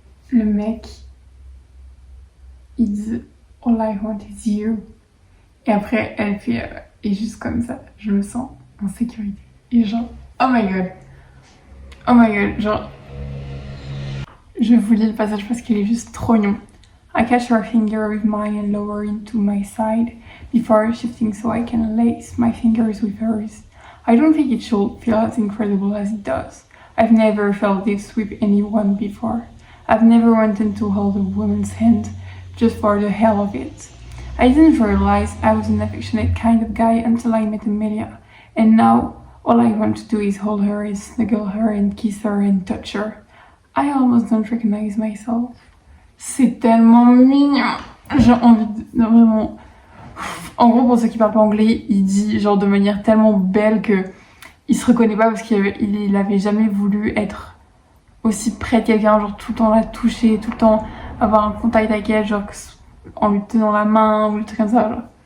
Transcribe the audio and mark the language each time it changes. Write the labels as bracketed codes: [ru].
[fr] Le mec, il dit [en] All I want is you. [fr] Et après, elle fait et juste comme ça, je me sens en sécurité. Et genre, [en] oh my god, [fr] genre, je vous lis le passage parce qu'il est juste trop mignon. [en] I catch your finger with mine and lower into my side before shifting so I can lace my fingers with hers. I don't think it should feel as incredible as it does. I've never felt this with anyone before. I've never wanted to hold a woman's hand just for the hell of it. I didn't realize I was an affectionate kind of guy until I met Amelia. And now, all I want to do is hold her, is snuggle her and kiss her and touch her. I almost don't recognize myself. [fr] C'est tellement mignon. J'ai envie de vraiment... En gros, pour ceux qui parlent pas anglais, il dit genre de manière tellement belle que il se reconnaît pas parce qu'il avait jamais voulu être aussi près de quelqu'un, genre tout le temps la toucher, tout le temps avoir un contact avec elle, genre en lui tenant la main ou des trucs comme ça, genre.